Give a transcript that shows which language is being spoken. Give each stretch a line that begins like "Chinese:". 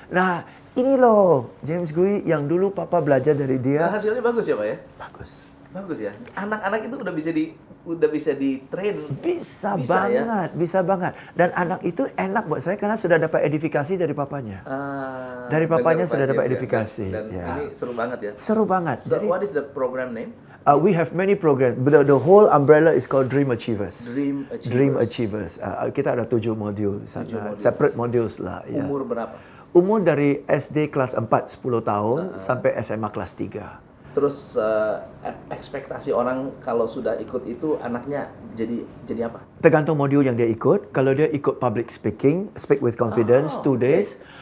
Indonesian: Nah, ini loh James Gui yang dulu papa belajar dari dia. Hasilnya bagus ya Pak ya? Bagus. Bagus ya. Anak-anak itu udah bisa di train. Bisa banget. Dan anak itu enak buat saya karena sudah dapat edifikasi dari papanya. Dari papanya sudah dapat edifikasi. Dan ini seru banget ya. Seru banget.
English: So, what is the program name? We have many programs. The whole umbrella is called Dream Achievers. Dream
Indonesian: Achievers. Kita ada 7 modul di sana.
English: Separate modules
Indonesian: lah. Umur berapa? Umur dari SD kelas 4, 10 tahun, sampai SMA kelas 3. Terus ekspektasi orang kalau sudah ikut itu anaknya jadi apa? Tergantung modul yang dia ikut. Kalau dia ikut
English: public speaking, speak with confidence, 2 days.